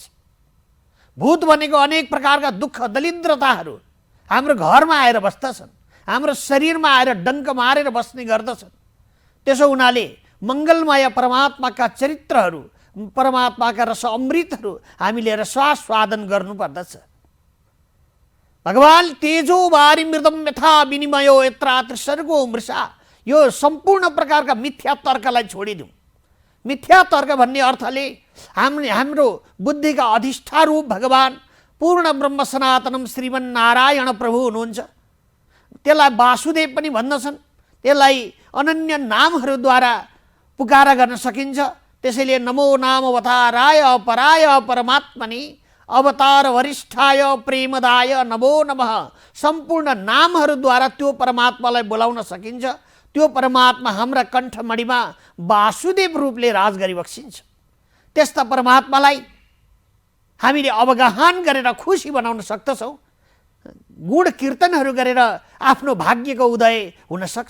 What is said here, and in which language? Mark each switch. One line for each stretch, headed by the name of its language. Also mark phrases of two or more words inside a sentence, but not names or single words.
Nepali: भूत भनेको अनेक प्रकारका दुःख दरिद्रताहरू हाम्रो घरमा आएर बस्दछन्, हाम्रो शरीरमा आएर डङ्क मारेर बस्ने गर्दछन्। त्यसो हुनाले मङ्गलमय परमात्माका चरित्रहरू, परमात्माका रस अमृतहरू हामीले रसास्वादन गर्नुपर्दछ।
Sanskrit: भगवान तेजो वारी मृदम यथा विनिमयो यत्रा त्रिसर्गो मृषा,
Nepali: यो सम्पूर्ण प्रकारका मिथ्या तर्कलाई छोडिदिउँ। मिथ्या तर्क भन्ने अर्थले हाम्रो बुद्धिका अधिष्ठारूप भगवान पूर्ण ब्रह्म सनातनम श्रीमन्नारायण प्रभु हुनुहुन्छ। त्यसलाई वासुदेव पनि भन्दछन्। त्यसलाई अनन्य नामहरूद्वारा पुकारा गर्न सकिन्छ।
Sanskrit: त्यसैले नमो नाम अवताराय पराय परमात्मनि अवतार वरिष्ठाय प्रेमदाय नमो नमः,
Nepali: सम्पूर्ण नामहरूद्वारा त्यो परमात्मालाई बोलाउन सकिन्छ। त्यो परमात्मा हाम्रा कण्ठमणिमा वासुदेव रूपले राज गरिबक्सिन्छ। त्यस्ता परमात्मालाई हामीले अवगाहन गरेर खुसी बनाउन सक्दछौँ। गुण कीर्तनहरू गरेर आफ्नो भाग्यको उदय हुन सक्छ।